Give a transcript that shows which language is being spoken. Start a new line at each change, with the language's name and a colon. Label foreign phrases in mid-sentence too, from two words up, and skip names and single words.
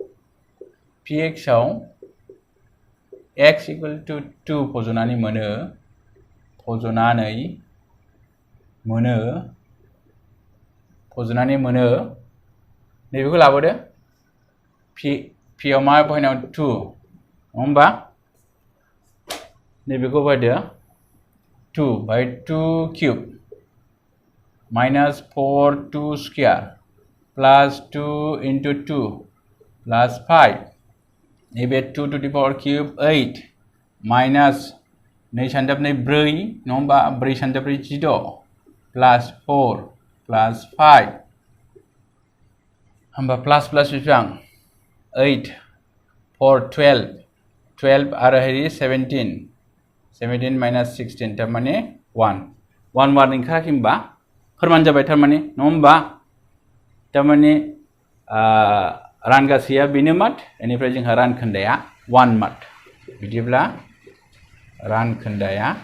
English: x equal to 2
Bodo: फज'नानै मोनो नैबेखौ लाबोदो p आव मा बहायनांगौ 2 नङा होमबा नैबेखौ बहायदो 2 बाय
English: 2 cube minus 4 2 square plus 2 into 2 plus 5
Bodo: नैबे
English: 2 to the power cube
Bodo: 8 माइनास 2 सानजाबनै 4 नङा होमबा 4 सानजाब्रै
English: 16 plus 4 plus 5
Bodo: होमबा प्लस बेसेबां 8 4 12 आरो हेरि 17 माइनास 16 थारमाने 1 वार्ड ओंखाराखै होमबा फोरमान जाबाय थारमाने नङा होमबा थारमाने रानगासेया बेनो मात बेनिफ्राय जोंहा रानखोन्दाया 1 मात बिदिब्ला रानखोन्दाया